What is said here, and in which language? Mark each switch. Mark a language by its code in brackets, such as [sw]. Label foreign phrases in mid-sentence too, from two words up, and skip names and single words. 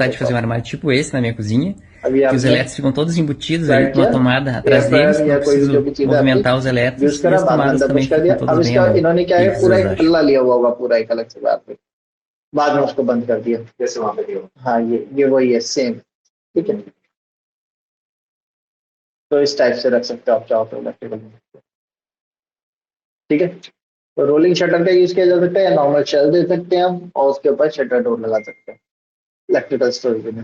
[pt] vontade de [hi] देखो [pt] fazer um armário tipo esse na minha cozinha, [hi] अभी [pt] que os [hi] आपने [pt] elétricos ficam todos embutidos ali [hi] फ्लैट [pt] com uma [hi] किया, [pt] tomada [hi] एयर [pt] atrás deles, [hi] फ्रायर [pt] que eu [hi] या [pt] não [hi] कोई भी जो [pt] preciso [hi] भी चीज है आपकी [pt] movimentar os [hi] यूज [pt] elétricos, e [hi] करा, [pt] as [hi] बाद में [pt] tomadas [hi] अंदर पुश [pt] também [hi] कर दिया। [pt] ficam [hi] अब [pt] todas bem [hi] इसका [pt] à mão. [hi] इन्होंने क्या है, पूरा [pt] Pizzas, [hi] एक [pt] acho. [hi] पल्ला लिया हुआ होगा पूरा एक अलग से बात पे, बाद में उसको बंद कर दिया जैसे वहां पे दिया। हाँ ये वही है सेम। ठीक है, तो इस टाइप से रख सकते हो आप चाहो तो इलेक्ट्रिकल। ठीक है, तो [en] rolling shutter [hi] का यूज किया जा सकता है या [en] normal shelf [hi] दे सकते हैं हम और उसके ऊपर [en] shutter door [hi] लगा सकते हैं [en] electrical storage [hi] में।